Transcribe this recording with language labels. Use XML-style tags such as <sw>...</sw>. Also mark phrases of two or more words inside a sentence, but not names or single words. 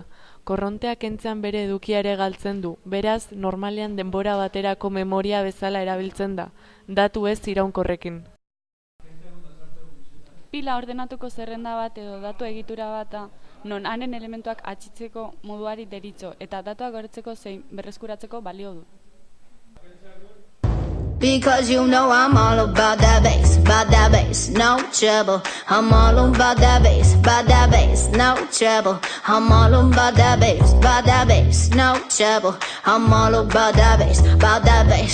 <eu>Korrontea kentzean bere edukia ere galtzen du. Beraz, normalean denbora baterako memoria bezala erabiltzen da. Datu ez iraunkorrekin. Pila ordenatuko zerrenda bat edo datu egitura bata, non haren elementuak atxitzeko moduari deritzo eta datuak gordetzeko zein berreskuratzeko balio du.</eu> <en>Because you know I'm all about that bass, no trouble. I'm all about that bass, no trouble. I'm all about that bass, no trouble. I'm all about that bass.</en>